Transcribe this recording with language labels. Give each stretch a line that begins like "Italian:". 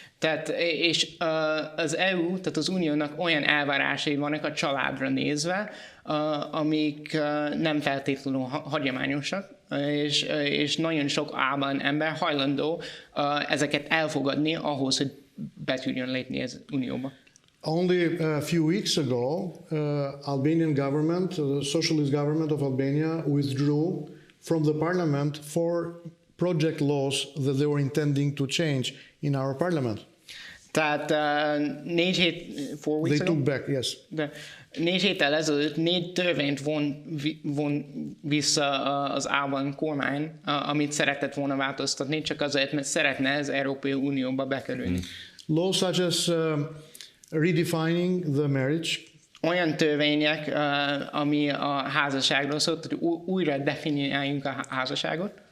Hungarian: Tehát és az EU, tehát az Uniónak olyan elvárásai vannak a családra nézve, amik nem feltétlenül hagyományosak, és nagyon sok albán ember hajlandó ezeket elfogadni ahhoz, hogy be tudjon lépni az Unióba.
English: Only a few weeks ago, Albanian government, the socialist government of Albania, withdrew from the parliament 4 project laws that they were intending to change in our parliament. Tehát 4 weeks They took back, yes.
Hungarian: De 4 héttel ezelőtt 4 törvényt von vissza az albán kormány, amit szeretett volna változtatni, csak azért, mert szeretne az Európai Unióba bekerülni.
English: Laws such as redefining the marriage.
Hungarian: Olyan törvények, ami a házasságról szólt, hogy újra definiáljunk a házasságot.